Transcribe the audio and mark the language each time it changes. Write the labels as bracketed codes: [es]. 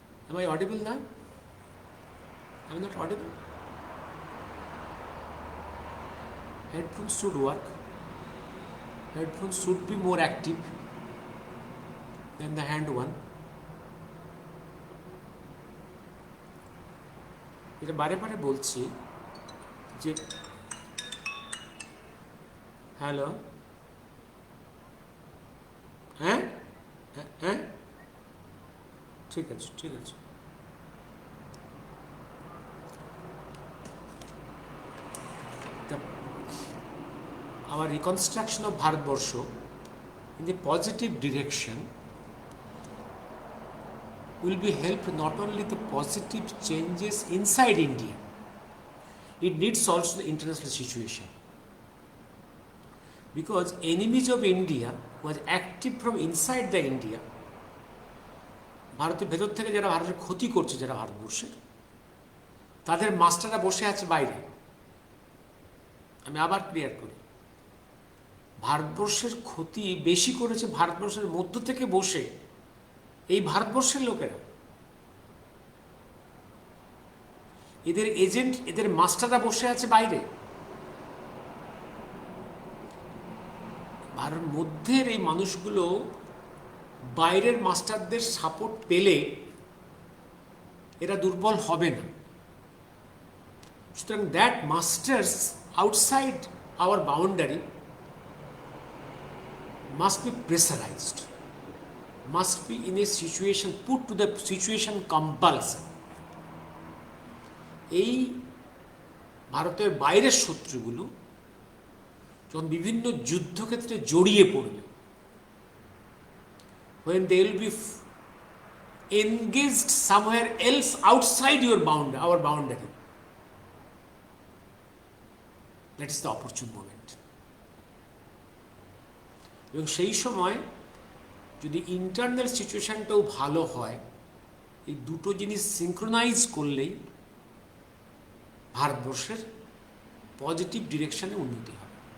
[en] Am I audible now? Am I not audible? Headphones should work. Headphones should be more active than the hand one. [bn] এটা বারে বারে বলছি যে hello, হ্যাঁ হ্যাঁ, ঠিক আছে ঠিক আছে। [en] Our reconstruction of Bharatvarsha in the positive direction will be helped not only the positive changes inside India, it needs also the international situation. Because enemies of India was active from inside the India. [bn] ভারতের ভেতর থেকে যারা ভারতের ক্ষতি করছে, যারা ভারতবর্ষের, তাদের মাস্টাররা বসে আছে বাইরে। আমি আবার ক্লিয়ার করি, ভারতবর্ষের ক্ষতি বেশি করেছে ভারতবর্ষের মধ্য থেকে বসে এই ভারতবর্ষের লোকেরা। এদের এজেন্ট, এদের মাস্টাররা বসে আছে বাইরে। ভারত মধ্যের এই মানুষগুলো বাইরের মাস্টারদের সাপোর্ট পেলে এরা দুর্বল হবে না। [en] সুতরাং that masters outside our boundary must be pressurized, must be in a situation, put to the situation compulsion. [bn] এই ভারতের বাইরের শত্রুগুলো যখন বিভিন্ন যুদ্ধক্ষেত্রে জড়িয়ে পড়বে, [en] when they will be engaged somewhere else outside our boundary, that is the opportune moment. [bn] এবং সেই সময় যদি ইন্টারনাল সিচুয়েশনটাও ভালো হয়, এই দুটো জিনিস সিনক্রোনাইজ করলেই ভারতবর্ষের পজিটিভ ডিরেকশনে উন্নতি হবে।